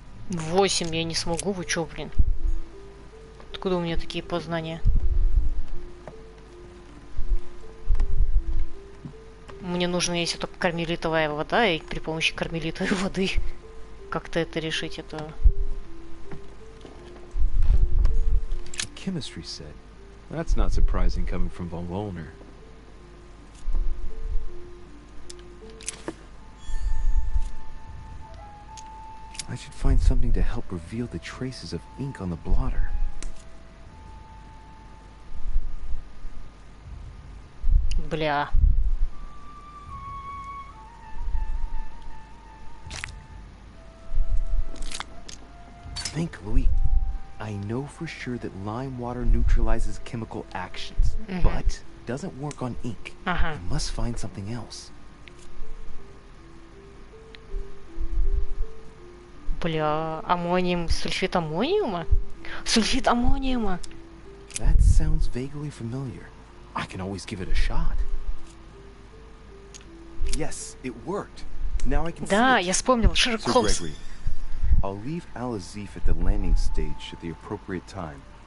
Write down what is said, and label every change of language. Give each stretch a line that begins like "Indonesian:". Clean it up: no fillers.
Russian: Восемь я не смогу, вы чё, блин? Откуда у меня такие познания? Мне нужна, если только кармелитовая вода, и при помощи кармелитовой воды как-то это решить, это...
English: Chemistry set. That's not surprising coming from von Volner. I should find something to help reveal the traces of ink on the blotter.
Russian: Бля.
English: think, Louis. I know for sure that lime water neutralizes chemical actions, but doesn't work on ink. I must find something else.
Russian: Бля, аммониум, сульфид аммониума? Сульфид аммониума!
English: That sounds vaguely familiar. I can always give it a shot. Yes, it worked. Now I can
Russian: Да,
English: see it.
Russian: я вспомнил, Шерлок
English: Sir
Russian: Холмс.
English: Gregory, I'll leave Al-Azif at the landing stage at the appropriate time.